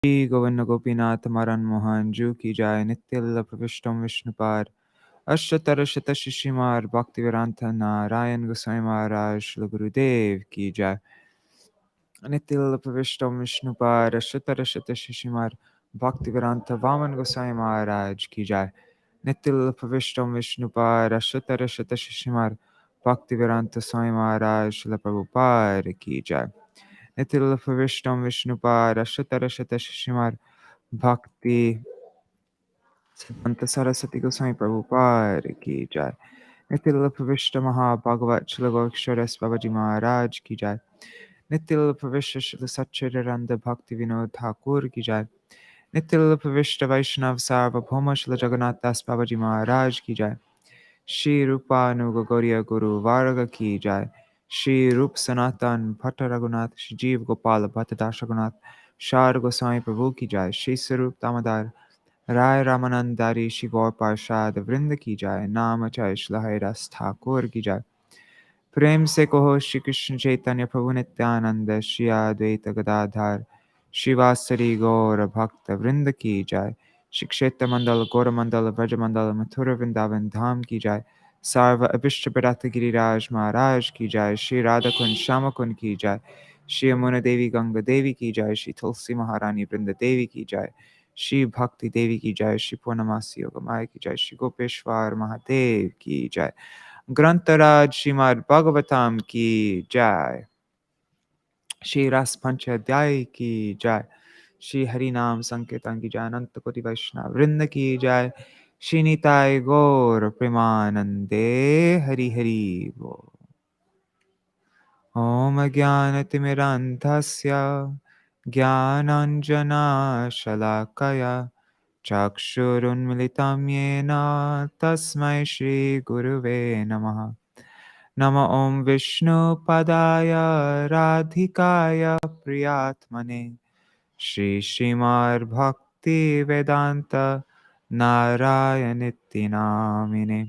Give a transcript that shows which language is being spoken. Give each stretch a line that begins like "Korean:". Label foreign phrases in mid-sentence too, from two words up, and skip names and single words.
Hindi: श्री गोविंद गोपीनाथ मरण मोहन जू की जाय। नित्य प्रविष्टम विष्णुपाद अष्टतर शत शिशिमार भक्तिवेदांत नारायण गोस्वामी महाराज श्री गुरुदेव की जाय। नित्य प्रविष्टम विष्णुपाद अष्टतर शत शिशिमार भक्तिवेदांत वामन गोस्वामी महाराज की जाय। नित्य प्रविष्टम विष्णुपाद अष्टतर शत शिशिमार भक्तिवेदांत स्वामी महाराज श्री प्रभुपाद की जाय। नित्य प्रविष्टम विष्णुपाद अष्टतर शत शिशिमार भक्ति सिद्धांत सरस्वती गोस्वामी प्रभुपाद की जाय। नित्य प्रविष्ट महाभागवत श्री गोक्षर बाबाजी महाराज की जाय। नित्य प्रविष्ट श्री सच्चिदानंद भक्ति विनोद ठाकुर की जाय। नित्य प्रविष्ट वैष्णव सार्वभौम श्री जगन्नाथ दास बाबाजी महाराज की जाय। श्री रूपानुग गौरिया गुरु वार्ग की जाय। श्री रूप सनातन भट्ट रघुनाथ श्री जीव गोपाल भट्ट दास रघुनाथ शार गोस्वामी प्रभु की जाय। श्री स्वरूप दामोदर राय रामानंदारी श्री गौर पार्षद वृंद की जाय। नाम चाहे श्री रस ठाकुर की जाय। प्रेम से कहो श्री कृष्ण चैतन्य प्रभु नित्यानंद श्री अद्वैत गदाधर शिवासरी गौर भक्त वृंद की जाय। श्री क्षेत्र मंडल गौर मंडल ब्रज मंडल मथुर वृंदावन धाम की जाय। सर्व अभिष्ट प्रदात गिरिराज महाराज की जाय। श्री राधा कुंज श्याम कुंज की जाय। श्री यमुना देवी गंगा देवी की जाय। श्री तुलसी महारानी वृंद देवी की जाय। श्री भक्ति देवी की जय। श्री पूर्णमासी योग माया की जय। श्री गोपेश्वर महादेव की जय। ग्रंथराज श्रीमद् भागवतम की जय। श्री रस पंचाध्याय की जय। श्री हरि नाम संकीर्तन की जय। अनंत कोटि वैष्णव वृंद की जय।
Bangla: श्री निताय गौर प्रेमानंदे हरि हरि बोल।
Sanskrit: ओम ज्ञानतिमिरान्धस्य ज्ञानाञ्जना शलाकया चक्षुरुन्मिलितं येन तस्मै श्रीगुरुवे नमः। नमो ॐ विष्णुपदाय राधिकाय प्रियात्मने श्रीमद्भक्तिवेदान्त नारायणीति नामिने।